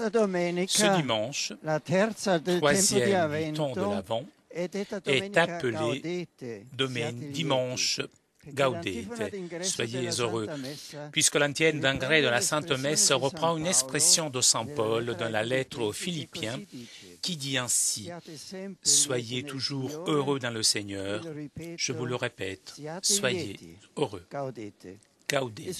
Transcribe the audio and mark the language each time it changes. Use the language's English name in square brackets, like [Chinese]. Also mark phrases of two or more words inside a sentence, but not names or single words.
[French] Ce [Italian] domenica, [French] dimanche, [Italian] la terza del tempo di [French] troisième du temps de [Italian] Avvento, [French] l'Avent, [Italian] è detta [French] est [Italian] domenica [French] appelé [Italian] Gaudete, siate [French] dimanche [Italian] lieti, [Latin] Gaudete, [French] soyez heureux, puisque l'antienne d'engrais de la Sainte Messe reprend une expression de Saint Paul dans la lettre aux Philippiens qui dit ainsi: soyez toujours heureux dans le Seigneur. Je vous le répète, soyez heureux. [Latin] Gaudete.